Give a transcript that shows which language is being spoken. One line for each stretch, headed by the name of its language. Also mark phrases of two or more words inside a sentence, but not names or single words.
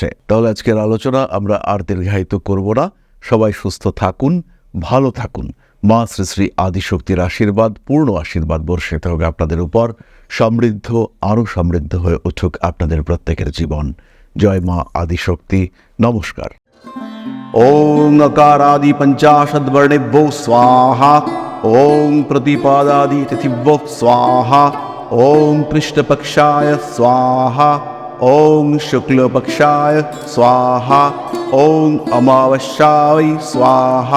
Bangla: তাহলে আজকের আলোচনা আমরা আর দীর্ঘায়িত করব না। সবাই সুস্থ থাকুন, ভালো থাকুন। মা শ্রী শ্রী আদিশক্তির আশীর্বাদ, পূর্ণ আশীর্বাদ বর্ষিত হবে আপনাদের উপর। সমৃদ্ধ, আরও সমৃদ্ধ হয়ে উঠুক আপনাদের প্রত্যেকের জীবন। জয় মা আদিশক্তি। নমস্কার।
Sanskrit: ওং अकारादि पंचाशद्वर्णेभ्यो स्वाहा। ओं प्रतिपादादि तिथिभ्यो स्वाहा। ओं कृष्णपक्षाय स्वाहा। ओं शुक्लपक्षाय स्वाहा। ओं अमावस्याय स्वाहा।